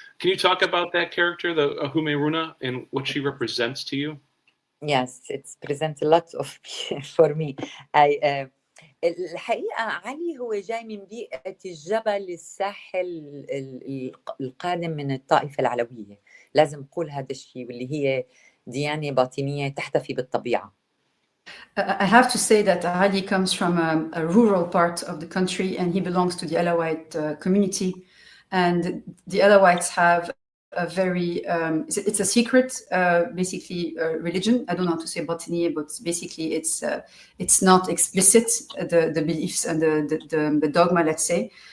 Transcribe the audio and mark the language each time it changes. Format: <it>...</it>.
<en>Can you talk about that character, the Umayruna, and what she represents to you? Yes, it presents a lot of for me.</en> <ar>الحقيقة علي هو جاي من بيئة الجبل الساحل القادم من الطائفة العلوية، لازم نقول هذا الشيء، واللي هي ديانة باطنية تحتفي بالطبيعة.</ar> <en>I have to say that Ali comes from a rural part of the country, and he belongs to the Alawite community. And the Alawites have a very, it's a secret, basically, religion. I don't know how to say batiniye, but basically it's not explicit, the beliefs and the dogma, let's say.</en>